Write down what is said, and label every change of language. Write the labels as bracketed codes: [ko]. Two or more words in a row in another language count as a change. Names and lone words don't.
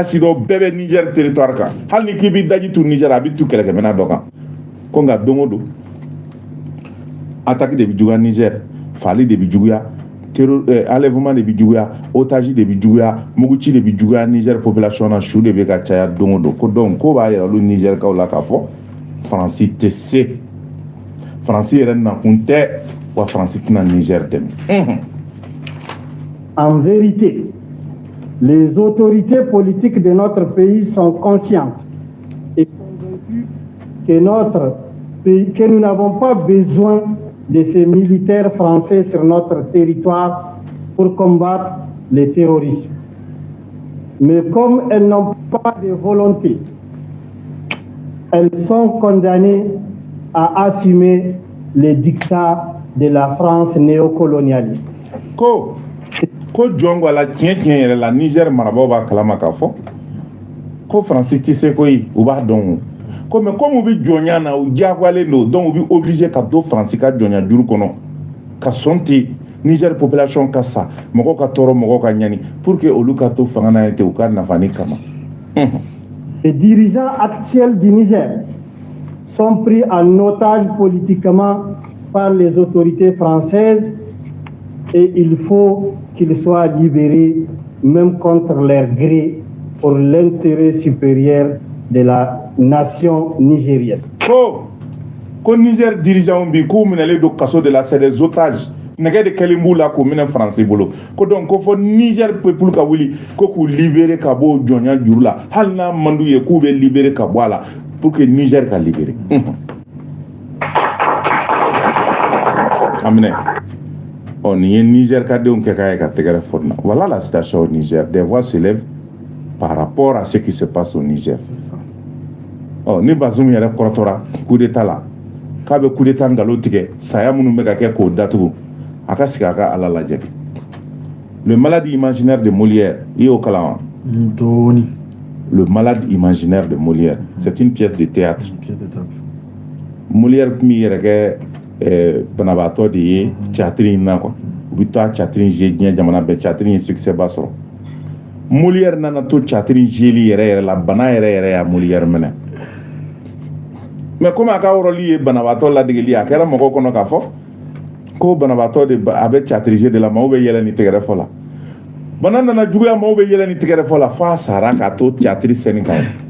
[bm] si dɔ bɛɛ bɛ Niger territoire kan hali ni k'i bi daji tu Niger a bi tu kɛlɛkɛminɛ dɔ kan ko nka don o don attaque de bi juguya Niger fali de bi juguya enlèvement de bi juguya otage de bi juguya muguci de bi juguya Niger population na su de be ka caya don o don ko donc ko b'a yira olu Niger kaw la k'a fɔ France tɛ se France yɛrɛ nakun tɛ wa France tɛna Niger dɛmɛ. [fr] En vérité, les autorités politiques de notre pays sont conscientes et convaincues que nous n'avons pas besoin de ces militaires français sur notre territoire pour combattre le terrorisme. Mais comme elles n'ont pas de volonté, elles sont condamnées à assumer les dictats de la France néocolonialiste. [bm] Ko jongo la tiɲɛ yɛrɛ la Niger marabaw b'a kalama k'a fɔ ko France tɛ se koyi u b'a dɔn o ko [fr] mais comme [bm] u bɛ jɔnya na u diyagoyalen don donc u bɛ obligé ka to France ka jɔnya juru kɔnɔ ka sɔn ten Niger population ka sa mɔgɔw ka tɔɔrɔ mɔgɔw ka ɲani [fr] pour que [bm] olu ka to fanga na ten u ka nafani kama. [fr] Les dirigeants actuels du Niger sont pris en otage politiquement par les autorités françaises et il faut qu'ils soient libérés même contre leur gré pour l'intérêt supérieur de la nation nigérienne. [bm] Ko Niger dirigeant bi ko minɛlen don kaso de la [fr] c'est des otages [bm] nɛgɛ de kɛlen b'u la k'o minɛ faransi bolo ko donc ko fɔ Niger peuple ka wuli ko k'u libérer ka bɔ jɔnya juru la hali n'a man d'u ye k'u bɛ libérer ka bɔ a la [fr] pour que [bm] Niger ka libérer aminɛ nin ye Niger ka denw kɛ k'a ye ka tɛgɛrɛ fɔ nin na [fr] voilà la situation au Niger des voix s'élèvent par rapport à ce qui se passe au Niger [bm] ni Bazoum yɛrɛ kɔrɔtɔra [fr] coup d'état [bm] la k'a bɛ [fr] coup d'état [bm] ngalon tigɛ saya minnu bɛ ka kɛ k'o datugu a ka sigi a ka Ala lajɛ le malade imaginaire de Molière i y'o kalan wa dɔɔni le malade imaginaire de Molière [fr] c'est une pièce de théâtre [bm] Molière tun b'i yɛrɛ kɛ banabaatɔ de ye théâtre in na quoi u bɛ taa théâtre in jouer diɲɛ jamana bɛɛ théâtre in ye succès ba sɔrɔ Molière nana to théâtre in joueli yɛrɛ la bana yɛrɛ y'a Molière minɛ [fr] mais comme [bm] a ka rôle ye banabaatɔ ladegeli a kɛra mɔgɔw kɔnɔ k'a fɔ ko banabaatɔ de a bɛ [fr] théâtre jouer [bm] de la maaw bɛ yɛlɛ ni tɛgɛrɛ fɔ la bana nana juguya maaw bɛ yɛlɛ ni tɛgɛrɛ fɔ la f'a sara k'a to [fr] théâtre scène [bm] kan